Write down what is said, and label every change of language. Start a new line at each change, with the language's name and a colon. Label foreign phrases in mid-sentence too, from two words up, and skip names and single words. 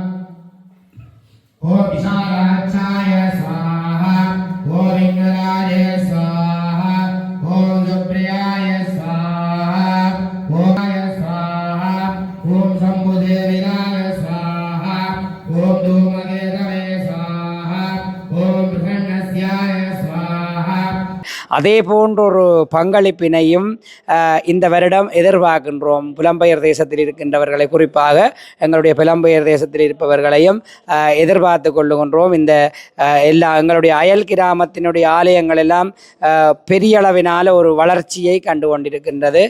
Sanskrit: ओम विशालाक्षाय स्वाहा ओम इंद्राय स्वाहा ओम सुप्रियाय स्वाहा ओम स्वाहा ओम शंभुदेविनाय स्वाहा ओम धूमकेतवे स्वाहा ओम प्रसन्नस्याय स्वाहा
Tamil: அதே போன்ற ஒரு பங்களிப்பினையும் இந்த வருடம் எதிர்பார்க்கின்றோம். புலம்பெயர் தேசத்தில் இருக்கின்றவர்களை, குறிப்பாக எங்களுடைய புலம்பெயர் தேசத்தில் இருப்பவர்களையும் எதிர்பார்த்து கொள்ளுகின்றோம். இந்த எல்லா எங்களுடைய அயல் கிராமத்தினுடைய ஆலயங்கள் எல்லாம் பெரிய அளவினால் ஒரு வளர்ச்சியை கண்டு கொண்டிருக்கின்றது.